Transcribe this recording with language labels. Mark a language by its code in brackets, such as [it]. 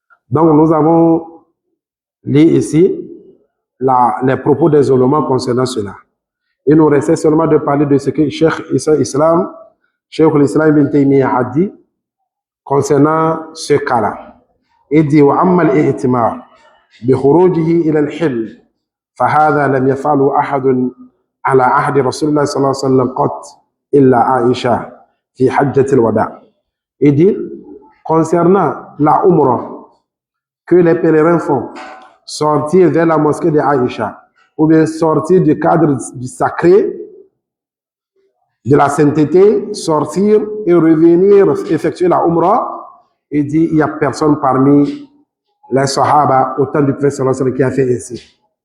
[fr] Donc, nous avons lu ici les propos des ulémas concernant cela. Il nous restait seulement de parler de ce que Cheikh l'Islam Ibn Taymiyyah a dit concernant ce cas-là. Il dit [ar] وَأَمَّا الْإِئْتِمَارُ بِخُرُوجِهِ إِلَى الْحِلِّ فهذا لم يفعله أحد على عهد رسول الله صلى الله عليه وسلم قط إلا عائشة في حجة الوداع. [fr] Il dit, concernant la Umrah que les pèlerins font, sortir vers la mosquée de Aïcha, ou bien sortir du cadre du sacré, de la sainteté, sortir et revenir effectuer la Umrah, il dit, il n'y a personne parmi les Sahaba au temps du prophète sallallahu alayhi wa sallam qui a fait ainsi.